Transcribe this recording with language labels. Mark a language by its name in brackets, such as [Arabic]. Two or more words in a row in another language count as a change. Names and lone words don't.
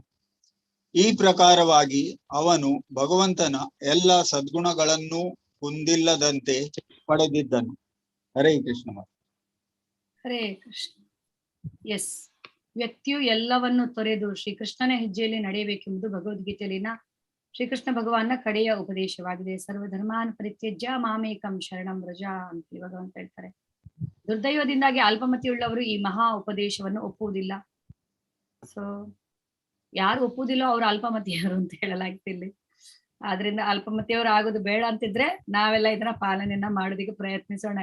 [Kannada] ಈ ಪ್ರಕಾರವಾಗಿ ಅವನು ಭಗವಂತನ ಎಲ್ಲ ಸದ್ಗುಣಗಳನ್ನೂ ಹೊಂದಿಲ್ಲದಂತೆ ಪಡೆದಿದ್ದನು. ಹರೇ ಕೃಷ್ಣ. ಹರೇ ಕೃಷ್ಣ. ಎಸ್, ವ್ಯಕ್ತಿಯು ಎಲ್ಲವನ್ನು ತೊರೆದು ಶ್ರೀಕೃಷ್ಣನ ಹೆಜ್ಜೆಯಲ್ಲಿ ನಡೆಯಬೇಕೆಂಬುದು ಭಗವದ್ಗೀತೆಯಲ್ಲಿನ ಶ್ರೀಕೃಷ್ಣ ಭಗವಾನ್ನ ಕಡೆಯ ಉಪದೇಶವಾಗಿದೆ. [Sanskrit] ಸರ್ವಧರ್ಮಾನ್ ಪರಿತ್ಯಜ್ಯ ಮಾಮೇಕಂ ಶರಣಂ ವ್ರಜ [Kannada] ಅಂತ ಭಗವಂತ ಹೇಳ್ತಾರೆ. ದುರ್ದೈವದಿಂದಾಗಿ ಅಲ್ಪಮತಿಯುಳ್ಳವರು ಈ ಮಹಾ ಉಪದೇಶವನ್ನು ಒಪ್ಪುವುದಿಲ್ಲ. ಸೊ ಯಾರು ಒಪ್ಪುವುದಿಲ್ಲೋ ಅವ್ರು ಅಲ್ಪಮತಿಯವರು ಅಂತ ಹೇಳಲಾಗಿದೆ ಇಲ್ಲಿ. ಆದ್ರಿಂದ ಅಲ್ಪಮತಿಯವರು ಆಗೋದು ಬೇಡ ಅಂತಿದ್ರೆ ನಾವೆಲ್ಲ ಇದನ್ನ ಪಾಲನೆಯನ್ನ ಮಾಡೋದಕ್ಕೆ ಪ್ರಯತ್ನಿಸೋಣ.